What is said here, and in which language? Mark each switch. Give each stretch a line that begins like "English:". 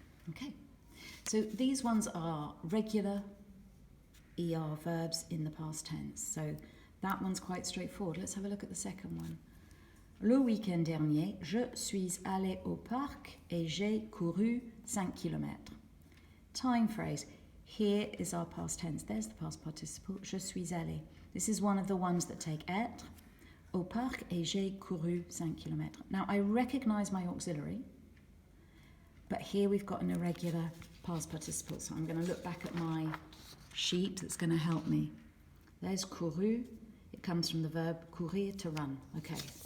English: Okay, so these ones are regular ER verbs in the past tense. So that one's quite straightforward. Let's have a look at the second one.
French: Le week-end dernier, je suis allé au parc et j'ai couru 5 kilomètres.
English: Time phrase. Here is our past tense. There's the past participle.
French: Je suis allé.
English: This is one of the ones that take être.
French: Au parc et j'ai couru 5 kilomètres.
English: Now, I recognise my auxiliary, but here we've got an irregular past participle. So I'm going to look back at my sheet that's going to help me. There's couru. It comes from the verb courir, to run. Okay.